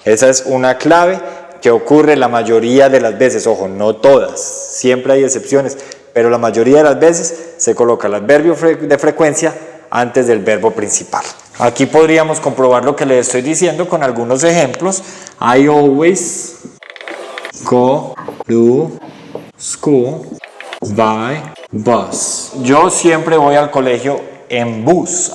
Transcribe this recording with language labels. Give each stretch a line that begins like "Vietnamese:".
Spanish: Esa es una clave que ocurre la mayoría de las veces. Ojo, no todas, siempre hay excepciones, pero la mayoría de las veces se coloca el adverbio de frecuencia antes del verbo principal. Aquí podríamos comprobar lo que les estoy diciendo con algunos ejemplos.
English: I always go to school by bus.
Spanish: Yo siempre voy al colegio en bus.